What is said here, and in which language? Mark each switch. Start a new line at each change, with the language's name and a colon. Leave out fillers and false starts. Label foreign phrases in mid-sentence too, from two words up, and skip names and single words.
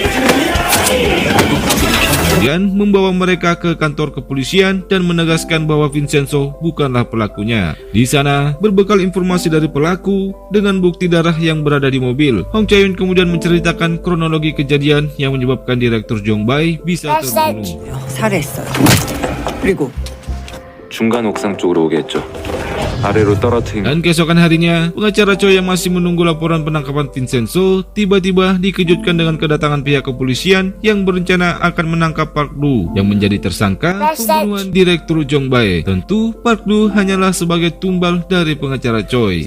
Indonesian: Kemudian membawa mereka ke kantor kepolisian dan menegaskan bahwa Vincenzo bukanlah pelakunya. Di sana, berbekal informasi dari pelaku dengan bukti darah yang berada di mobil, Hong Cha-yun kemudian menceritakan kronologi kejadian yang menyebabkan Direktur Jongbai bisa terbunuh.
Korean: 살해했어요. 그리고 중간 옥상 쪽으로 오게 했죠. 아래로 떨어뜨린
Indonesian: Dan keesokan harinya, pengacara Choi yang masih menunggu laporan penangkapan Vincenzo tiba-tiba dikejutkan dengan kedatangan pihak kepolisian yang berencana akan menangkap Park Do yang menjadi tersangka pembunuhan Direktur Jong Bae. Tentu Park Do hanyalah sebagai tumbal dari pengacara Choi.